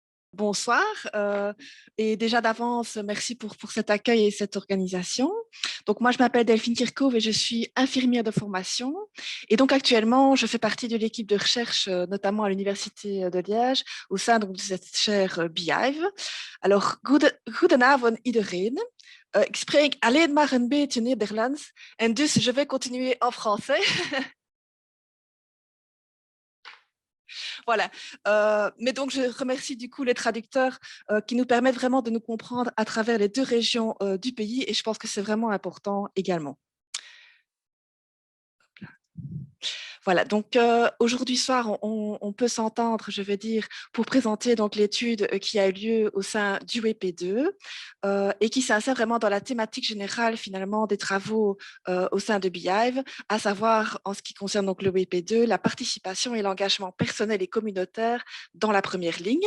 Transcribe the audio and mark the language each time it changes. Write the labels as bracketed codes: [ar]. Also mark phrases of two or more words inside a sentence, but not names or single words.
[fr] Bonsoir, et déjà d'avance, merci pour cet accueil et cette organisation. Donc moi, je m'appelle Delphine Kirchhoff et je suis infirmière de formation. Et donc actuellement, je fais partie de l'équipe de recherche, notamment à l'Université de Liège, au sein donc, de cette chaire Beehive. Alors, [nl] goedenavond iedereen. Ik spreek alleen maar een beetje Nederlands en dus [fr] je vais continuer en français. Voilà. Mais donc, je remercie du coup les traducteurs qui nous permettent vraiment de nous comprendre à travers les deux régions du pays et je pense que c'est vraiment important également. Voilà, donc aujourd'hui soir, on peut s'entendre, je veux dire, pour présenter donc l'étude qui a eu lieu au sein du WP2 et qui s'insère vraiment dans la thématique générale finalement des travaux au sein de Beehive, à savoir en ce qui concerne donc le WP2, la participation et l'engagement personnel et communautaire dans la première ligne.